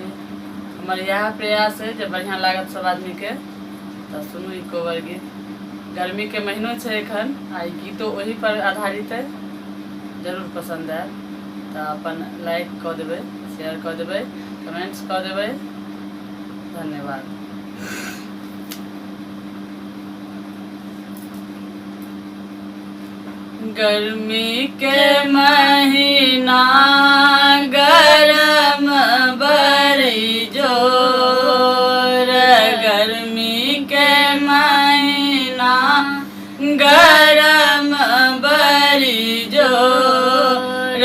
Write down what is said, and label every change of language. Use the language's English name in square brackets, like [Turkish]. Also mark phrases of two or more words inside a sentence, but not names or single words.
[Maithili] हमर इएह प्रयास है जे बढ़िआँ लागत सब आदमी के, तऽ सुनू ई कोबर गीत। गर्मी के महीनो छै एखन, आ ई गीतो ओही पर आधारित है। जरूर पसंद आयत तऽ अपन लाइक कऽ देबै, शेयर कऽ देबै, कमेंट्स कऽ देबै। धन्यवाद। गर्मी के महीना गरम बड़ी जोर, गर्मी के महीना गरम बड़ी जोर।